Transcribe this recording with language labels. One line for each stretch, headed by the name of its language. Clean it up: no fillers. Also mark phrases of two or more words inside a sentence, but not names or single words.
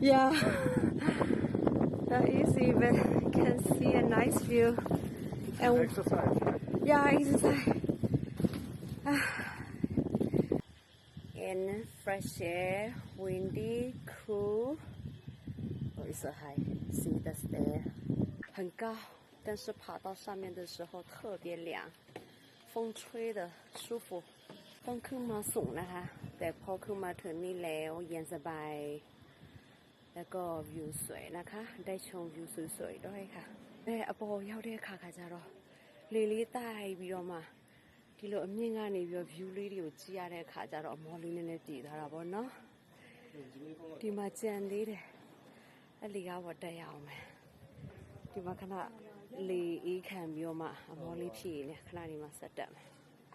English: Yeah, that easy, but you can see a nice view. And Exercise. yeah, exercise. And fresh air, windy, cool. Oh, it's so high. See that's there.
Chinese: 很高，但是爬到上面的时候特别凉，风吹的舒服。
Thai: ต้องขึ้นมาสูงนะคะแต่พอขึ้นมาถึงนี่แล้วเย็นสบายแล้วก็วิวสวยนะคะได้ชมวิวสวยๆด้วยค่ะ
Burmese: အပေါ်ရောက်တဲ့အခါကျတော့လေလေးတိုက်ပြီးတော့မှဒီလိုအမြင့်ကနေပြီးတော့ view လေးတွေကိုကြည့်ရတဲ့အခါကျတော့အမော်လေးနည်းနည်းတည်သွားတာပေါ့နော်ဒီမှာကြံသေးတယ်အဲ့လေကားပေါ်တက်ရအောင်မယ်ဒီမှာခဏလေအေးခံပြီးတော့မှအမော်လေးဖြည့်နေခဏနေမှဆက်တက်မယ်